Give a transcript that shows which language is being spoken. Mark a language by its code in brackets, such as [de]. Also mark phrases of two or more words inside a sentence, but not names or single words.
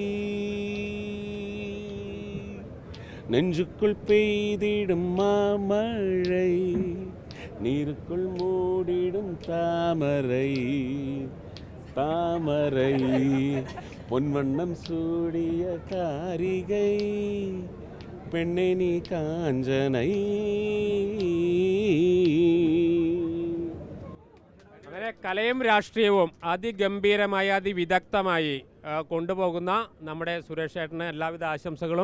[ta] நெஞ்சுக்குள் பெய்திடும் மாமழை, நீருக்குள் மூடிடும் தாமரை, தாமரை பொன்வண்ணம் சூடிய காரிகை, பெண்ணே நீ காஞ்சனை. [ml] അങ്ങനെ കലയും രാഷ്ട്രീയവും അതിഗംഭീരമായി അതിവിദഗ്ധമായി കൊണ്ടുപോകുന്ന നമ്മുടെ സുരേഷ് ചേട്ടന് എല്ലാവിധ ആശംസകളും.